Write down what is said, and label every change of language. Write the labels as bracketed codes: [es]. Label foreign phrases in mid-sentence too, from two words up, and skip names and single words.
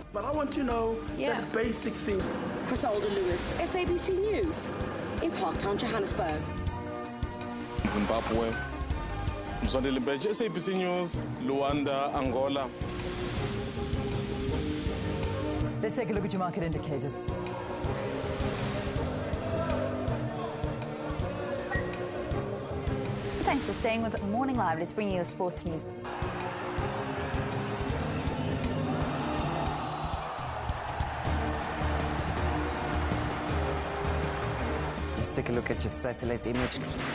[en] But I want to know the basic thing. Griselda Lewis, SABC News, in Parktown, Johannesburg. Zimbabwe, Mzondeli Mbeje, SABC News, Luanda, Angola. Let's take a look at your market indicators. Thanks for staying with Morning Live. Let's bring you your sports news. Let's take a look at your satellite image.